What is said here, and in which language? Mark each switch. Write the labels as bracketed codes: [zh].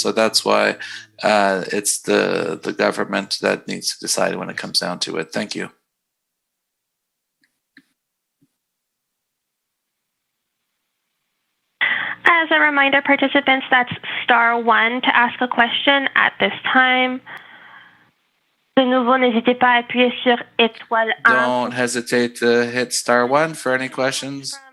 [en] So that's why it's the government that needs to decide when it comes down to it. Thank you. As a reminder, participants, that's *1 to ask a question at this time. [fr] De nouveau, n'hésitez pas à appuyer sur étoile 1. [en] Don't hesitate to hit *1 for any questions.